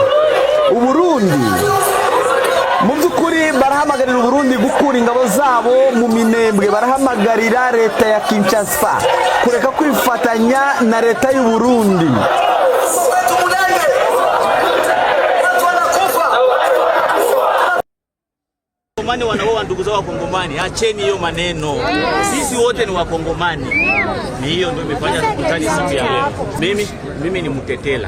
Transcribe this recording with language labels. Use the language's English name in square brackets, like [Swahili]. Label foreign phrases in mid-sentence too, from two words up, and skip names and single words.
[Kinyarwanda] Uburundi mu by'ukuri barahamagarira Uburundi gukura ingabo zabo mu minembwe, barahamagarira leta ya Kinshasa kureka kwifatanya na leta y'u Burundi. [Swahili] Wakongomani wanaoa ndugu zao Wakongomani, acheni hiyo maneno. Sisi wote ni Wakongomani. Ni hiyo ndio imefanya tukutane siku ya leo. Mimi ni Mtetela.